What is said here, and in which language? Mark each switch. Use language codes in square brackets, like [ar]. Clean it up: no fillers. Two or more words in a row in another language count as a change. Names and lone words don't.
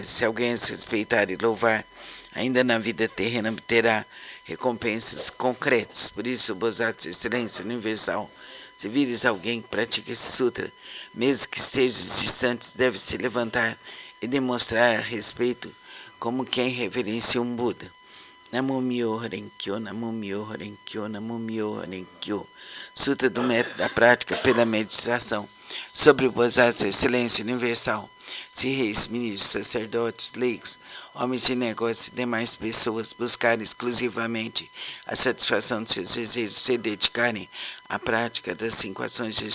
[pt] Se alguém as respeitar e louvar, ainda na vida terrena obterá recompensas concretas. Por isso, o Bodhisattva Excelência Universal, se vires alguém que pratica esse sutra, mesmo que estejas distantes, deve se levantar e demonstrar respeito como quem reverencia um Buda. [ja] 南無妙法蓮華経、南無妙法蓮華経、南無妙法蓮華経. [pt] Sutra do método da prática pela meditação. Sobre o Bodhisattva Excelência Universal. Se reis, ministros, sacerdotes, leigos, homens de negócios e demais pessoas buscarem exclusivamente a satisfação de seus desejos, se dedicarem à prática das 5 ações